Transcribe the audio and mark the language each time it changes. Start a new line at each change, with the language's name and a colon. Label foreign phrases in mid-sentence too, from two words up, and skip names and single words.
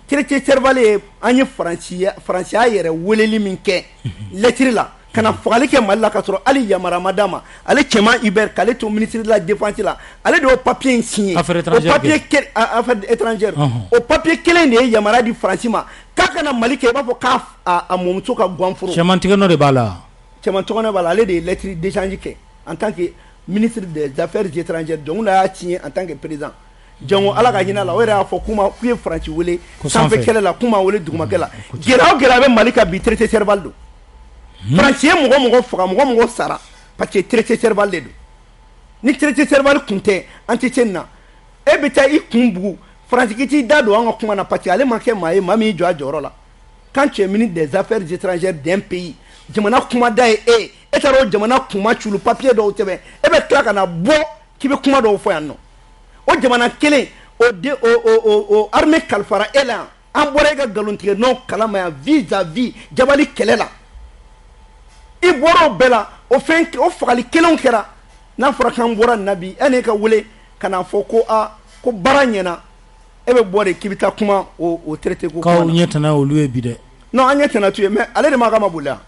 Bambara: traité Serval ye an ye faransiya yɛrɛ weleli min kɛ lettre la ka na fagali kɛ Mali la ka sɔrɔ hali yamara ma d'a ma ale cɛman Ibɛri k'ale to
French: ministre de la défense
Bambara: la ale de y'o papier in signé
French: affaires
Bambara: étrangères o papier kelen de ye yamara di Faransi ma k'a kana Mali kɛ i b'a fɔ k'a mɔmuso ka guanforo cɛman tigɛ de b'a la cɛman tɔgɔ b'a la ale de ye
French: lettre d'échange
Bambara: kɛ
French: en tant que ministre des affaires étrangères donc
Bambara: n'a y'a signé
French: en tant que président
Bambara: jango ala ka hinɛ la o yɛrɛ y'a fɔ k'u ye Faransi wele sanfɛ kɛlɛ la k'u ma wele dugumakɛ la gɛlɛya o gɛlɛya bɛ Mali ka bi traité Serval don Faransi ye mɔgɔ faga mɔgɔ sara
French: parce que
Bambara: traité Serval de don ni traité Serval kun tɛ an tɛ se nin na e bɛ taa i kun bugu Faransi k'i t'i da don an ka kuma na
French: parce que
Bambara: ale ma kɛ maa ye maa min y'i jɔ a jɔyɔrɔ la
French: quand tu es ministre des affaires étrangères d'un pays
Bambara: jamana kumada ye e taara o jamana kuma culu papier dɔw sɛbɛn e bɛ tila ka na bɔ k'i bɛ kuma dɔw fɔ yan nɔ o jamana kelen o armée kalifara e la an bɔra e ka nkalontigɛ nɔ kalama yan vis-à-vis jabali kɛlɛ la i bɔra o bɛɛ la o fagali kelenw kɛra n'a fɔra k'an bɔra nin na bi e n'e ka wele ka n'a fɔ ko baara ɲɛna e bɛ bɔ de k'i bɛ taa kuma o traité ko k'aw ɲɛ tana olu ye bi dɛ non an ɲɛ tana tu ye mais ale de ma k'a ma boli yan